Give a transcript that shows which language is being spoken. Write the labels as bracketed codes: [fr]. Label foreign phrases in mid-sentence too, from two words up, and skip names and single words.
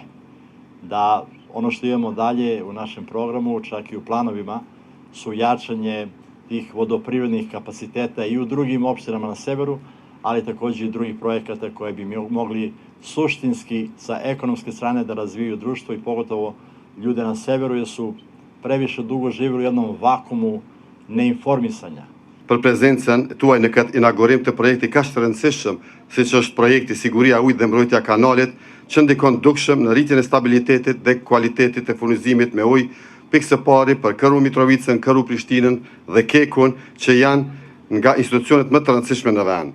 [sr] Da ono što imamo dalje u našem programu, čak i u planovima, su jačanje tih vodoprivrednih kapaciteta i u drugim opštinama na severu, ali takođe i drugih projekata koje bi mogli suštinski sa ekonomske strane da razviju društvo i pogotovo ljude na severu, jer su previše dugo živjeli u jednom vakumu neinformisanja. [sq] Për prezencën tuaj në këtë inaugurim të projekti kaq të rëndësishëm, siç është projekti Siguria e Ujit dhe Mbrojtja e Kanalit, që ndikon dukshëm në rritjen e stabilitetit dhe kualitetit të furnizimit me ujë, pikë së pari për Këru Mitrovicën, Këru Prishtinën dhe Kekun, që janë nga institucionet më të rëndësishme në vend.